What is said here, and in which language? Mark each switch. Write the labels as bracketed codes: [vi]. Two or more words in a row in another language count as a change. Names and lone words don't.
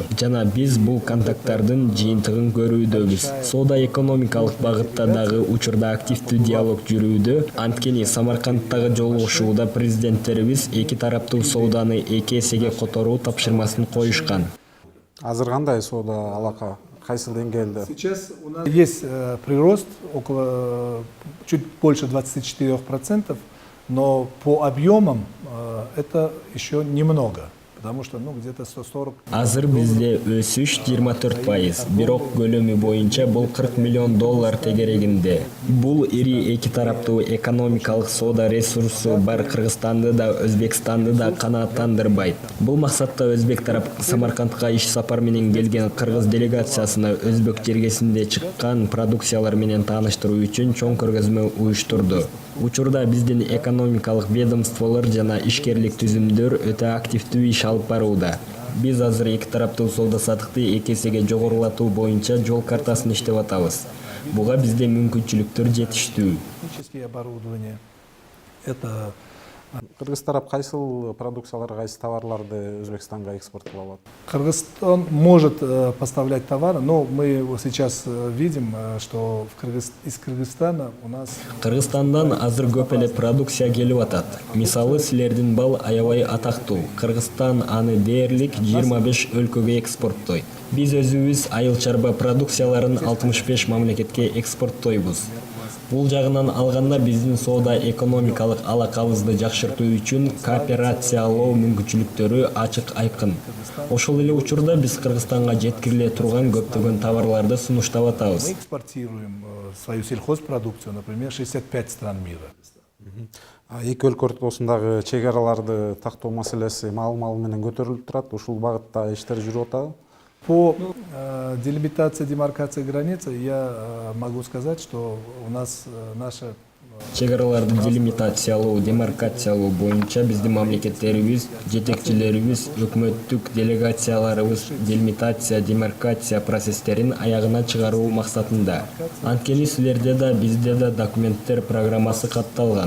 [ky] Жана биз бул контакттардын жыйынтыгын көрүүдөбүз. Соода экономикалык багытта дагы учурда активдүү диалог жүрүүдө. Анткени Самаркандтагы жолугушууда президенттерибиз эки тараптуу сооданы эки эсеге которуу тапшырмасын коюшкан. Азыр кандай соода алака? Кайсы деңгээлде? [ru] Сейчас у нас есть прирост около чуть больше 24%, но по объемам это еще немного. Потому что, где-то 140. [ky] Азыр бизде өсүш 24%, бирок көлөмү боюнча бул $40 миллион тегерегинде. Бул ири эки тараптуу экономикалык соода ресурсу бар Кыргызстанды да, Өзбекстанды да канааттандырбайт. Бул максатта Өзбек тарап Самаркандка иш сапар менен келген кыргыз делегациясына Өзбек жергесинде чыккан продукциялар менен тааныштыруу үчүн чоң көргөзмө уюштурду. Учурда биздин экономикалык ведомстволор жана ишкерлик түзүмдөр өтө активдүү иш алып барууда. Биз азыр эки тараптуу соода саттыкты 2 эсеге жогорулатуу боюнча жол картасын иштеп атабыз. Буга бизде мүмкүнчүлүктөр жетиштүү. [ru] Технические оборудования, это [ky] Кыргыз тарап кайсыл продукциялар, кайсы товарларды Өзбекстанга экспорттолот? [ru] Кыргызстан может поставлять товары, но мы вот сейчас видим, что из Кыргызстана у нас [ky] Кыргызстандан азыр көп эле продукция келип атат. Мисалы, силердин бал аябай атактуу. Кыргызстан аны дээрлик 25 өлкөгө экспорттойт. Биз өзүбүз айыл чарба продукцияларын 65 мамлекетке экспорттойбуз. Бул жагынан алганда биздин соода экономикалык алакабызды жакшыртуу үчүн кооперациялоо мүмкүнчүлүктөрү ачык айкын. Ошол эле учурда биз Кыргызстанга жеткириле турган көптөгөн товарларды сунуштап мы атабыз. [ru] экспортируем свою сельхозпродукцию, например, 65 стран мира. [ky] Эки өлкө ортосундагы чек араларды тактоо маселеси маал менен көтөрүлүп турат. Ушул багытта иштер жүрүп атабы? [ru] По делимитации, демаркации границы я могу сказать, что у нас наша [ky] Чек араларды делимитациялоо, демаркациялоо боюнча биздин мамлекеттерибиз, жетекчилерибиз, өкмөттүк делегацияларыбыз делимитация, демаркация процесстерин аягына чыгаруу максатында. Анткени силерде да, бизде да документтер программасы катталган.